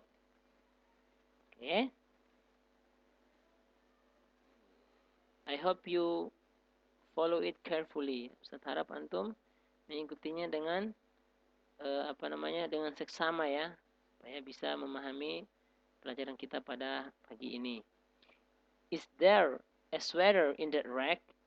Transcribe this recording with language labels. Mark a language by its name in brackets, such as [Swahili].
[Indonesian] Oke. [English] I hope you follow it carefully. [Indonesian] Ustaz harap antum mengikutinya dengan dengan seksama ya, supaya bisa memahami pelajaran kita pada pagi ini. [English] Is there a sweater in that rack?